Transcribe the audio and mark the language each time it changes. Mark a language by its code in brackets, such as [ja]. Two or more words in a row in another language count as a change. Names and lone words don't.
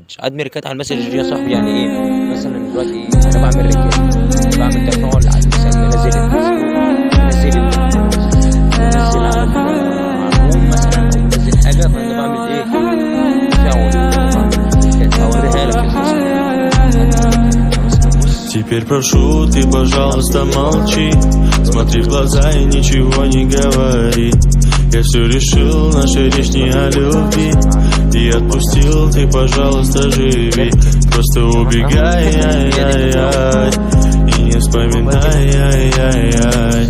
[ar] عدم ريكات على المسج دي يا صاحبي يعني ايه؟ مثلا دلوقتي انا بعمل ريكات، بعمل تفاعل على مثلا منزل الفيسبوك، منزل منزل معلوم مثلا، او منزل حاجه، فانا بعمل ايه تفاعل، اوريها لك [ru] Теперь прошу, ты, пожалуйста, молчи. Смотри в глаза и ничего не говори. Я все решил, наша речь не о любви. И отпустил, ты, пожалуйста, живи. Просто убегай, ай-яй-яй, и не вспоминай, ай-яй-яй.